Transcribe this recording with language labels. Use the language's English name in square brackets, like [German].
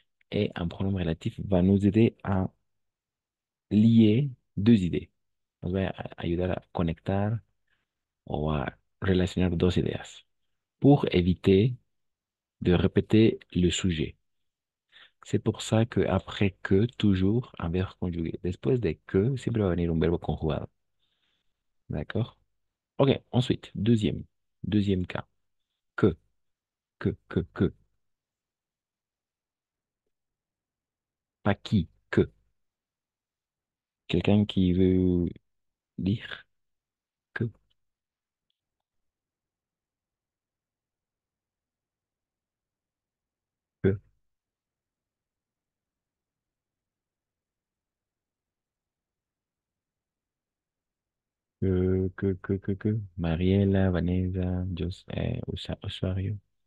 [French] Et un pronom relatif va nous aider à lier deux idées. [Spanish] Nos va a ayudar a conectar o a relacionar dos ideas [French] pour éviter de répéter le sujet. C'est pour ça que après que, toujours un verbe conjugué. [Spanish] Después de que, siempre va a venir un verbo conjugado. [French] D'accord? Ok, ensuite, deuxième cas. Que, que. Pas qui, que. Quelqu'un qui veut dire que, que, que. Mariela, Vanessa, Usuario.